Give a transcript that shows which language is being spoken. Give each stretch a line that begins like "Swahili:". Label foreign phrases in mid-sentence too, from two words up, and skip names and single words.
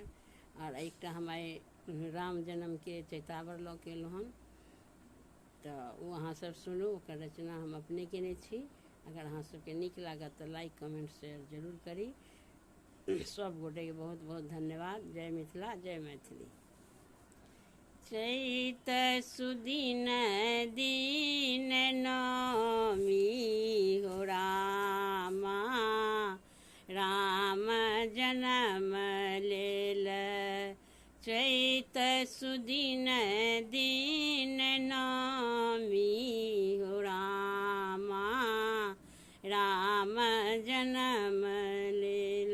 Maithili: और एक हम आए राम जन्म के चैतावर लऽ के एलहुँ हन, तो वो अहाँ सब सुनू। ओकर रचना हम अपने केने छी। अगर अहाँ सबके नीक लागत तो लाइक कमेंट शेयर जरूर करी। सब गोटे के बहुत बहुत धन्यवाद। जय मिथिला, जय मैथिली। चैत सुदिन दीन नौमी हो रामा, राम जन्म लेल। चैत सुदिन दीन नौमी हो रामा, राम जन्म लेल।